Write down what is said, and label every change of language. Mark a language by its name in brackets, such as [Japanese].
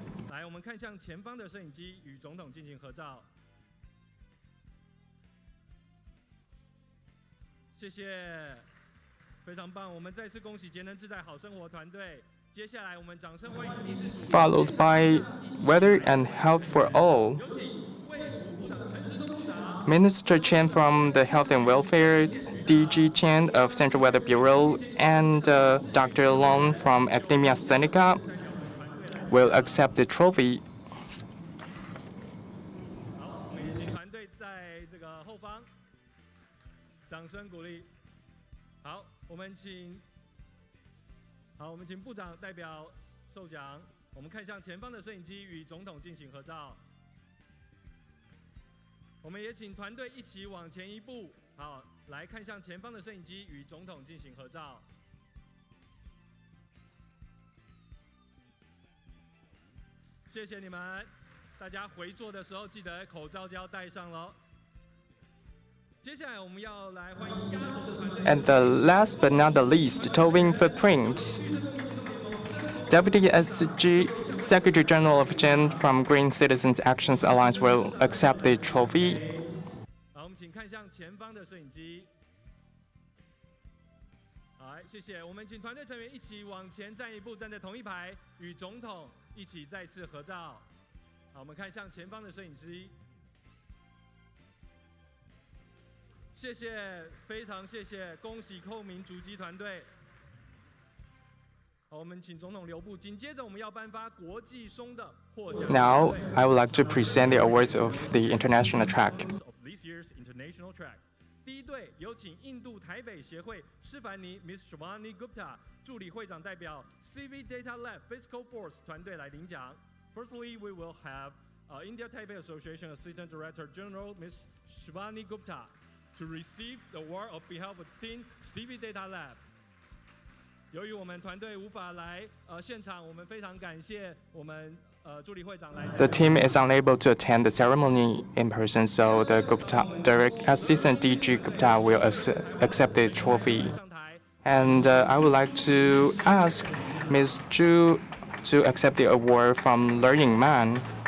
[Chinese] 来，我们看向前方的摄影机，与总统进行合照。谢谢，非常棒！我们再次恭喜节能自在好生活团队。接下来，我们掌声欢迎理事主。 [English] Followed by Weather and Health for All. Minister Chen from the Health and Welfare, DG Chen of Central Weather Bureau, and Dr. Long from Academia Sinica will accept the trophy. [Chinese] 好，我们也请团队在这个后方，掌声鼓励。好，我们请部长代表授奖。我们看向前方的摄影机，与总统进行合照。我们也请团队一起往前一步，好，来看向前方的摄影机，与总统进行合照。谢谢你们，大家回座的时候记得口罩就要戴上喽。接下来我们要来欢迎压轴的团队。 [English] And the last but not the least, Towing Footprints. Deputy SG Secretary General of Chen from Green Citizens Actions Alliance will accept the trophy. [Chinese] 好，我们请看向前方的摄影机。好，谢谢。我们请团队成员一起往前站一步，站在同一排，与总统一起再次合照。好，我们看向前方的摄影机。谢谢，非常谢谢，恭喜寇明足迹团队。好，我们请总统留步。紧接着，我们要颁发国际松的获奖。 [English] Now, I would like to present the awards of the international track. This year's international track. [Chinese] 第一队有请印度台北协会施凡尼 Miss Shivani Gupta 助理会长代表 CV Data Lab Physical Force 团队来领奖。 [English] Firstly, we will have India Taipei Association Assistant Director General Miss Shivani Gupta to receive the award of behalf of Team CV Data Lab. [Chinese] 由于我们团队无法来现场，我们非常感谢我们助理会长来。 [English] The team is unable to attend the ceremony in person, so the Gupta Direct Assistant DG Gupta will accept the trophy. And I would like to ask Ms. Zhu to accept the award from Learning Man.